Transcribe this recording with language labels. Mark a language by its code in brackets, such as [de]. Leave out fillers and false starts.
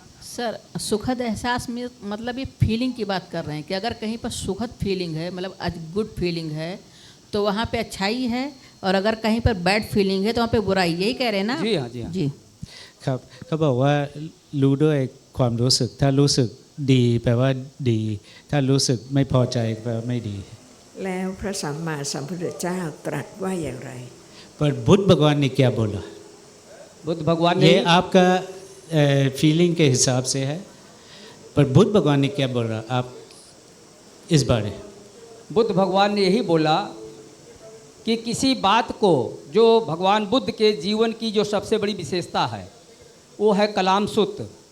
[hi] Sir सुखद एहसास में मतलब ये फीलिंग की बात कर रहे हैं कि अगर कहीं पर सुखद फीलिंग है, मतलब आज [en] good feeling [hi] है तो वहाँ पे अच्छाई है, और अगर कहीं पर [en] bad feeling [hi] है तो वहाँ पे बुराई, यही कह रहे हैं ना। जी हाँ, जी हाँ। जी [th] ครับเขาบอกว่ารู้ด้วยความรู้สึก ถ้ารู้สึกดีแปลว่าดี ถ้ารู้สึกไม่พอใจแปลว่าไม่ดี แล้วพระสัมมาสัมพุทธเจ้าตรัสว่าอย่างไร [hi] पर बुद्ध भगवान ने क्या बोला, बुद्ध भगवान ने ये आपका फीलिंग के हिसाब से है, पर बुद्ध भगवान ने क्या बोला आप इस बारे। बुद्ध भगवान ने यही बोला कि किसी बात को, जो भगवान बुद्ध के जीवन की जो सबसे बड़ी विशेषता है वो है कलाम सूत्र।